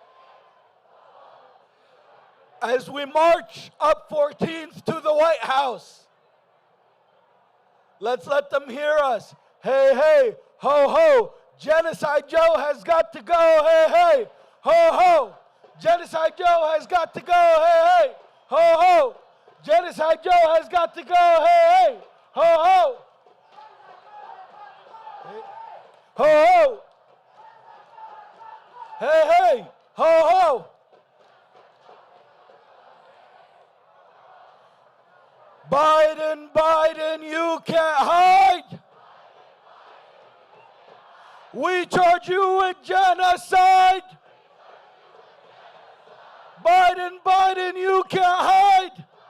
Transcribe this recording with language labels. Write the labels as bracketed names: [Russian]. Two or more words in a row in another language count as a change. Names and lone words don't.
[English] As we march up 14th to the White House, let's let them hear us. Hey, hey, ho, ho, Genocide Joe has got to go. Hey, hey, ho, ho, Genocide Joe has got to go. Hey, hey, ho, ho, Genocide Joe has got to go. Hey, hey, ho, ho. Ho, ho. Hey, hey, ho, ho. Biden, Biden, you can't hide. We charge you with genocide. Biden, Biden, you can't hide.